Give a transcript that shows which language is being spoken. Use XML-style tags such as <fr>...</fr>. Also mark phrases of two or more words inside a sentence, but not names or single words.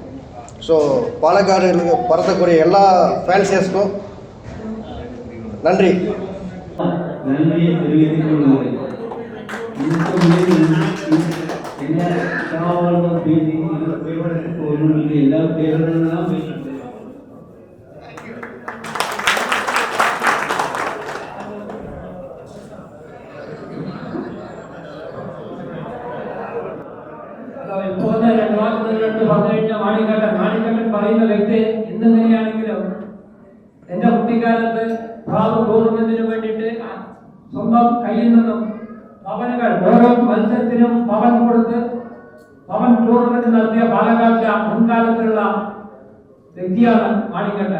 <ta>ஸோ பாலக்காடு பறக்கக்கூடிய எல்லா ஃபேன்சியர்ஸ்க்கும் நன்றி. நன்றியை தெரிவித்துக் கொள்கிறேன். எல்லா பேரெல்லாம்</ta> <ml>ഇപ്പോഴത്തെ 2 വാക്കുകളിലോട്ട് പറഞ്ഞു കഴിഞ്ഞാൽ മാണിക്കട്ടൻ പറയുന്ന വ്യക്തി ഇന്നെങ്ങനെയാണെങ്കിലും എന്റെ കുട്ടിക്കാലത്ത് പ്രാവ് ടൂർണമെന്റിന് വേണ്ടിയിട്ട് സ്വന്തം കയ്യിൽ നിന്നും ഭവനുകൾ ഓരോ മത്സരത്തിനും ഭവൻ കൊടുത്ത് ഭവൻ ടൂർണമെന്റ് നടത്തിയ പാലക്കാട്ടിലെ മുൻകാലത്തിലുള്ള വ്യക്തിയാണ് മാണിക്കട്ടൻ.</ml>